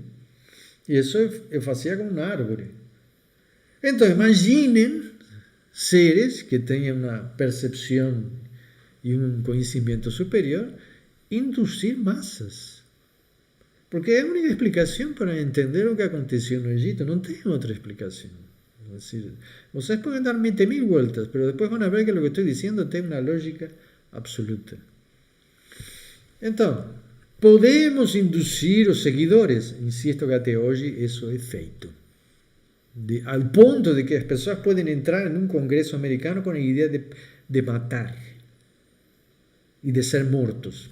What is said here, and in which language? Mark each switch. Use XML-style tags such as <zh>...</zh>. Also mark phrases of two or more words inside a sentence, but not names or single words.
<pt>E isso eu fazia com uma árvore. Então, imaginem seres que tenham uma percepção e um conhecimento superior induzir massas. Porque é a única explicação para entender o que aconteceu no Egito. Não tem outra explicação.</pt> <es>Es decir,</es> <pt>vocês podem dar</pt> <es>20.000 vueltas, pero después van a ver que lo que estoy diciendo tiene una lógica absoluta.</es> <pt>Então, podemos induzir os seguidores. Insisto que até hoje isso é feito. Al ponto de que as pessoas podem entrar em um congresso americano com a ideia de matar e de ser mortos.</pt>